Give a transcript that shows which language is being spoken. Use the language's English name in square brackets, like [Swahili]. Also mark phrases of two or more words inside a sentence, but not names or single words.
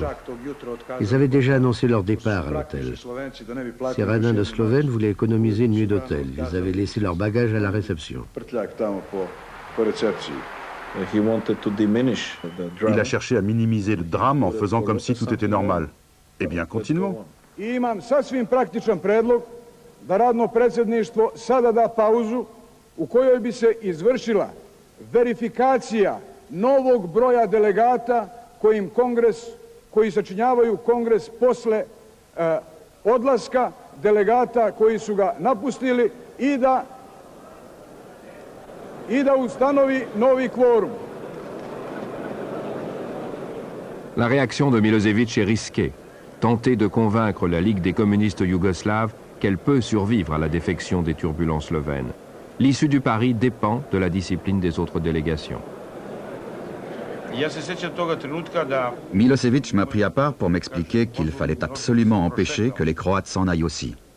[French] Ils avaient déjà annoncé leur départ à l'hôtel. Ces radins de Slovènes voulaient économiser une nuit d'hôtel. Ils avaient laissé leur bagage à la réception. Il a cherché à minimiser le drame en faisant comme si tout était normal. Eh bien, continuons. [Serbian] Imam sasvim praktičan predlog da radno predsjedništvo sada da pauzu u kojoj bi se izvršila verifikacija novog broja delegata koji sačinjavaju kongres posle odlaska delegata koji su ga napustili i da ustanovi novi kvorum. [French] La réaction de Milosevic est risquée. Tenter de convaincre la Ligue des communistes yougoslaves qu'elle peut survivre à la défection des turbulents slovènes. L'issue du pari dépend de la discipline des autres délégations. Milosevic m'a pris à part pour m'expliquer qu'il fallait absolument empêcher que les Croates s'en aillent aussi.